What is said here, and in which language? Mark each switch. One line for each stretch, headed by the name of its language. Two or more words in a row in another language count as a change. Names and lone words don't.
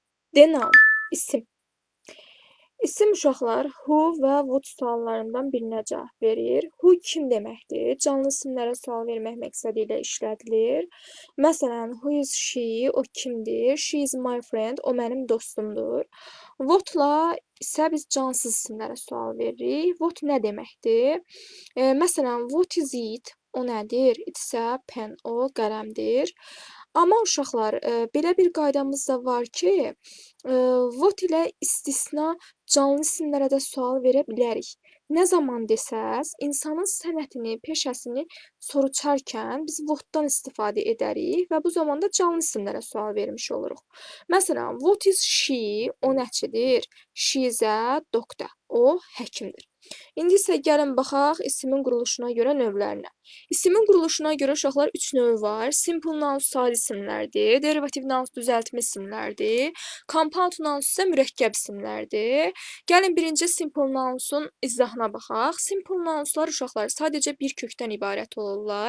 Azerbaijani: Denoun, isim. İsim uşaqlar who və what suallarından birinə cavab verir. Who kim deməkdir? Canlı isimlərə sual vermək məqsədi ilə işlədilir. Məsələn,
English: who is she?
Azerbaijani: O kimdir?
English: She is my friend.
Azerbaijani: O mənim dostumdur. What-la isə biz cansız isimlərə sual veririk. What nə deməkdir? Məsələn,
English: what is it?
Azerbaijani: O nədir? It isə pen, o qələmdir. Amma uşaqlar, belə bir qaydamız da var ki, what ilə istisna canlı isimlərə də sual verə bilərik. Nə zaman desəz, insanın sənətini, peşəsini soruşarkən biz what-dan istifadə edərik və bu zaman da canlı isimlərə sual vermiş oluruq. Məsələn,
English: what is she?
Azerbaijani: O nəçidir?
English: She is a doctor.
Azerbaijani: O həkimdir. İndi isə gəlin baxaq isimin quruluşuna görə növlərinə. İsimin quruluşuna görə uşaqlar 3 növ var.
English: Simple nouns
Azerbaijani: sadi isimlərdir,
English: derivative nouns
Azerbaijani: düzəltmə isimlərdir,
English: compound nouns
Azerbaijani: isə mürəkkəb isimlərdir. Gəlin birinci
English: simple nounsun
Azerbaijani: izahına baxaq.
English: Simple nounslar
Azerbaijani: uşaqlar sadəcə bir kökdən ibarət olurlar.